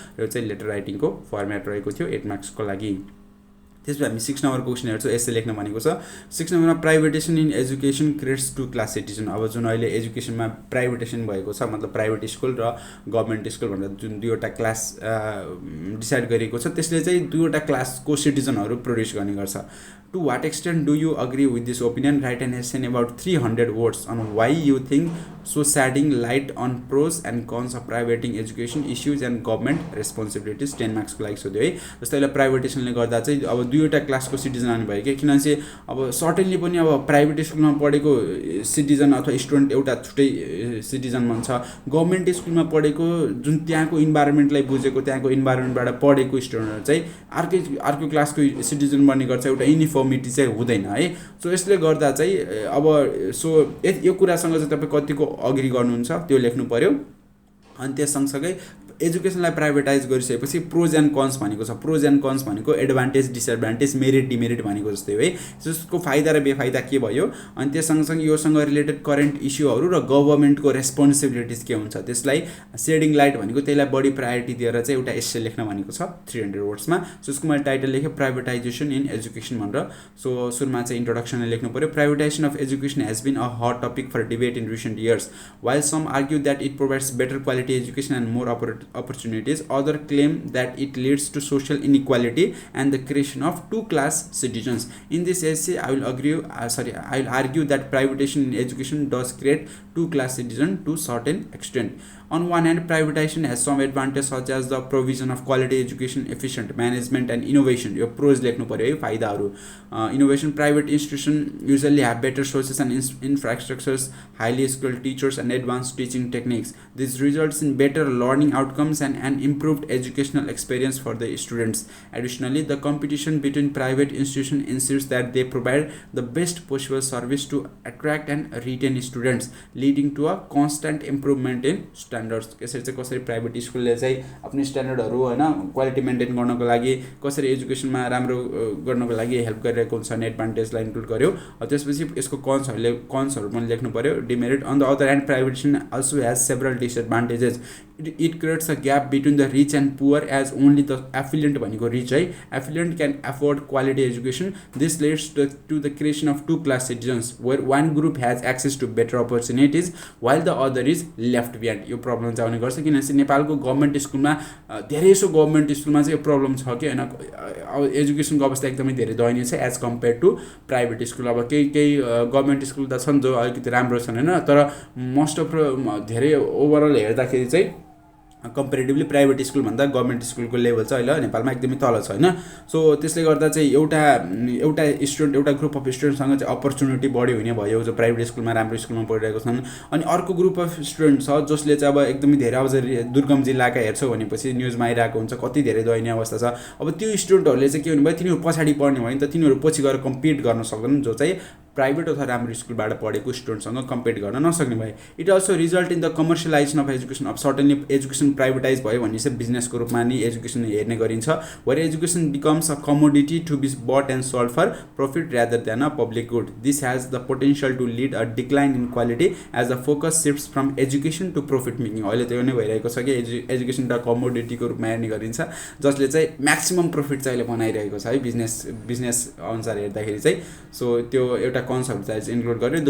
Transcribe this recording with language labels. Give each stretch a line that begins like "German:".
Nepali: यो चाहिँ letter राइटिङको format रहेको थियो 8 मार्क्सको लागि. त्यसपछि हामी 6 नम्बरको क्वेसन हेर्छौँ. एसे लेख्न भनेको छ 6 नम्बरमा
English: Privatisation in education creates two class citizen.
Nepali: अब जुन अहिले एजुकेसनमा प्राइभेटेसन भएको छ मतलब प्राइभेट स्कुल र गभर्मेन्ट स्कुल भनेर जुन दुईवटा क्लास डिसाइड गरिएको छ त्यसले चाहिँ दुईवटा क्लासको सिटिजनहरू प्रोड्युस गर्ने गर्छ.
English: To what extent do you agree with this opinion? Write an essay in about 300 words on why you think so, shedding light on pros and cons of privating education issues and government responsibilities.
Nepali: 10 मार्क्सको लागि सोध्यो है. जस्तै अहिले प्राइभेटेसनले गर्दा चाहिँ अब दुईवटा क्लासको सिटिजन आउनु भयो कि किनभने चाहिँ अब सर्टेनली पनि अब प्राइभेट स्कुलमा पढेको सिटिजन अथवा स्टुडेन्ट एउटा छुट्टै सिटिजन भन्छ. गभर्मेन्ट स्कुलमा पढेको जुन त्यहाँको इन्भाइरोमेन्टलाई बुझेको त्यहाँको इन्भाइरोमेन्टबाट पढेको स्टुडेन्टहरू चाहिँ अर्को क्लासको सिटिजन बन्ने गर्छ. एउटा युनिफर्मिटी चाहिँ हुँदैन है. सो यसले गर्दा चाहिँ अब यो कुरासँग चाहिँ तपाईँ कतिको अग्री गर्नुहुन्छ त्यो लेख्नु पर्यो. अनि त्यस सँगसँगै एजुकेसनलाई प्राइभेटाइज गरिसकेपछि प्रोज एन्ड कन्स भनेको छ. प्रोज एन्ड कन्स भनेको एडभान्टेज डिसएडभान्टेज मेरिट डिमेरिट भनेको जस्तै हो है. त्यसको फाइदा र बेफाइदा के भयो अनि त्यस सँगसँगै योसँग रिलेटेड करेन्ट इस्युहरू र गभर्मेन्टको रेस्पोन्सिबिलिटिज के हुन्छ त्यसलाई सेडिङ लाइट भनेको त्यसलाई बढी प्रायोरिटी दिएर चाहिँ एउटा एस्से लेख्न भनेको छ 300 वर्ड्समा. सो यसको मैले टाइटल लेखेँ प्राइभेटाइजेसन इन एजुकेसन भनेर. सो सुरुमा चाहिँ इन्ट्रोडक्सनले लेख्नु पर्यो.
English: Privatisation of education has been a hot topic for debate in recent years. While some argue that it provides better quality education and more opportunities, other claim that it leads to social inequality and the creation of two-class citizens. In this essay, I will argue that privatization in education does create two-class citizens to certain extent. On one hand, privatization has some advantages such as the provision of quality education, efficient management and innovation.
Nepali: यो pros लेख्नु पर्यो है फाइदाहरू.
English: Innovation, private institutions usually have better sources and infrastructures, highly skilled teachers and advanced teaching techniques. This results in better learning outcomes and an improved educational experience for the students. Additionally, the competition between private institutions ensures that they provide the best possible service to attract and retain students, leading to a constant improvement in standards.
Nepali: यसरी चाहिँ कसरी private स्कुलले चाहिँ आफ्नो स्ट्यान्डर्डहरू हैन quality maintain गर्नको लागि कसरी एजुकेसनमा राम्रो गर्नको लागि हेल्प गरिरहेको हुन्छ नि एडभान्टेजलाई इन्क्लुड गर्यो. त्यसपछि यसको कन्सहरु पनि लेख्नु पर्यो.
English: Demerit on the other hand privatisation also has several disadvantages. It creates a gap between the rich and poor as only the affluent
Nepali: भनेको
English: rich है. Affluent can afford quality education. This leads to the creation of two class citizens where one group has access to better opportunities while the other is left behind.
Nepali: यो problem चाहिँ आउने गर्छ किनभने नेपालको government स्कुलमा धेरैसो government स्कुलमा चाहिँ यो प्रब्लम छ कि हैन. अब एजुकेसनको अवस्था एकदमै धेरै दयनीय छ
English: As compare to private school.
Nepali: अब केही गभर्नमेन्ट स्कुल त छन् जो अलिकति राम्रो छन् हैन, तर मोस्ट अफ धेरै ओभरअल हेर्दाखेरि चाहिँ कम्पेरेटिभली प्राइभेट स्कुल भन्दा गभर्नमेन्ट स्कुलको लेभल चाहिँ अहिले नेपालमा एकदमै तल छ हैन. सो त्यसले गर्दा चाहिँ एउटा स्टुडेन्ट एउटा ग्रुप अफ स्टुडेन्टसँग चाहिँ अपर्च्युनिटी बढी हुने भयो जो प्राइभेट स्कुलमा राम्रो स्कुलमा पढिरहेको छन्. अनि अर्को ग्रुप अफ स्टुडेन्ट छ जसले चाहिँ अब एकदमै धेरै अब दुर्गम जिल्लाका हेर्छौँ भनेपछि न्युजमा आइरहेको हुन्छ कति धेरै दयनीय अवस्था छ. अब त्यो स्टुडेन्टहरूले चाहिँ के हुनुभयो तिनीहरू पछाडि पढ्ने भयो नि त तिनीहरू पछि गएर कम्पिट गर्न सक्दैनन् जो चाहिँ प्राइभेट अथवा राम्रो स्कुलबाट पढेको स्टुडेन्टसँग कम्पिट गर्न नसक्ने भए।
English: It also result in the commercialisation of education.
Nepali: अब सर्टेनली एजुकेसन प्राइभेटाइज भयो भने चाहिँ बिजनेसको रूपमा नि एजुकेसन हेर्ने गरिन्छ,
English: Where education becomes a commodity to be bought and sold for profit rather than a public good. This has the potential to lead a decline in quality as the focus shifts from education to profit making.
Nepali: अहिले त्यो नै भइरहेको छ कि education त कमोडिटीको रूपमा हेर्ने गरिन्छ जसले चाहिँ म्याक्सिमम प्रॉफिट चाहिँ अहिले बनाइरहेको छ है बिजनेस अनुसार हेर्दाखेरि चाहिँ। सो त्यो एउटा कन्सेप्ट चाहिँ इन्क्लुड गर्यो।